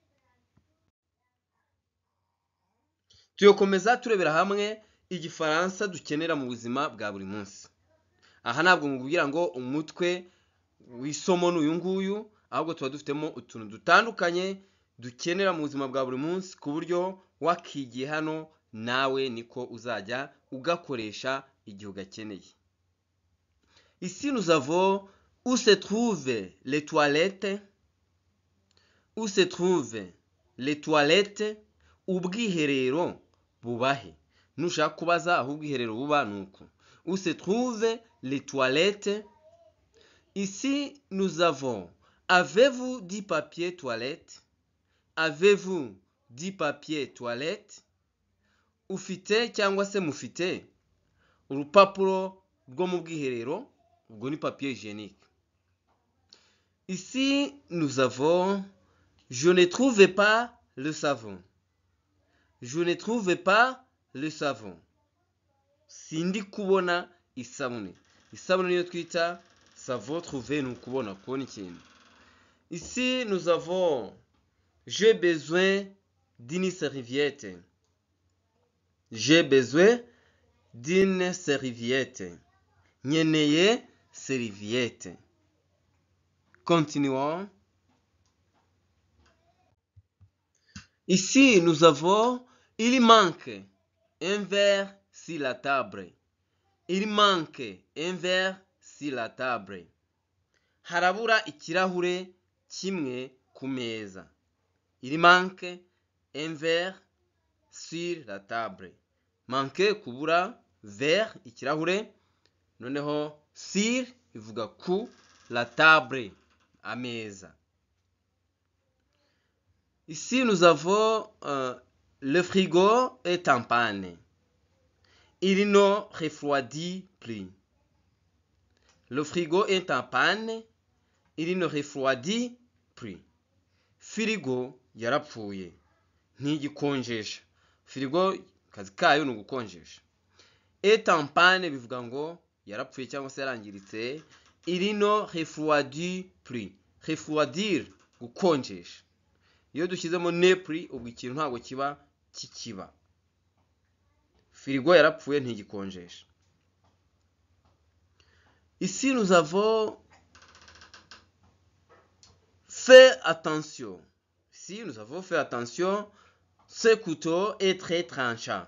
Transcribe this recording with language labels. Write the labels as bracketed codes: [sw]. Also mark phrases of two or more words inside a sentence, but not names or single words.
[rw] Tuyokomeza turebera hamwe igifaransa dukenera mu buzima bwa buri munsi. Aha ntabwo ngubwira ngo umutwe w'isomo n'uyu nguyu, ahubwo tuba dufitemo utuntu dutandukanye dukenera mu buzima bwa buri munsi ku buryo wakigiye hano nawe niko uzajya ugakoresha igihe ugakeneye. [fr] Ici nous avons où se trouvent les toilettes. Où se trouvent les toilettes? [rw] Ubwiherero bubahe. Nushaka kubaza aho ubwiherero buba nuko. [fr] Où se trouvent les toilettes? Ici nous avons avez-vous du papier toilette? Avez-vous du papier toilette? [rw] Ufite cyangwa se mufite urupapuro rwo mu bwiherero, ubwo ni [fr] papier hygiénique. Ici nous avons je ne trouve pas le savon. Je ne trouve pas le savon. [rw] Sindi kubona isabune. Isabune niyo twita [fr] savon trouver, [rw] ni ukubona ikintu. [fr] Ici nous avons j'ai besoin d'une serviette. J'ai besoin d'une serviette. [rw] Nyeneye [fr] serviette. Continuons. Ici nous avons il manque un verre sur la table. Il manque un verre sur la table. [rw] Harabura ikirahure kimwe ku meza. [fr] Il manque un verre sur la table. [rw] Manque kubura, verre ikirahure, noneho sur ivuga ku, [fr] la table ameza. Ici nous avons le frigo est en panne. Il ne refroidit plus. Le frigo est en panne. Il ne refroidit plus. [rw] Firigo yarapfuye ntigikonjesha. Firigo kazi kayo ni ugukonjesha. [fr] Est en panne [rw] bivuga ngo yarapfuye cyangwa se yarangiritse. [fr] Il ne refroidit plus. Refroidir gukonjesha. [rw] Iyo dushyizemo [fr] ne plus [rw] ubwo ikintu ntabwo kiba kikiba. Firigo yarapfuye ntigikonjesha. [fr] Ici nous avons fais attention. Ici nous avons fait attention. Ce couteau est très tranchant.